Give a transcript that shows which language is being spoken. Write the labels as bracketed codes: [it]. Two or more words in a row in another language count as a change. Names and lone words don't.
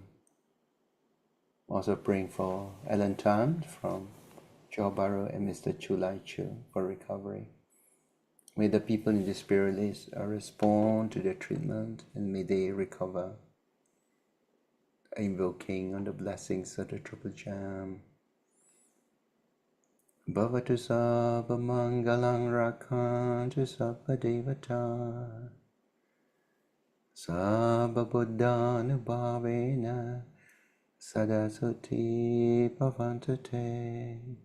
[en] Also praying for Alan Tan from Johor Bahru and Mr. Chu Lai Chu for recovery. May the people in the spirit list respond to their treatment and may they recover. Invoking on the blessings of the Triple Gem. [pi] Bhavatu sabba mangalang rakantu sabba devata sabba buddhanu bhavena sadasati bhavantu te.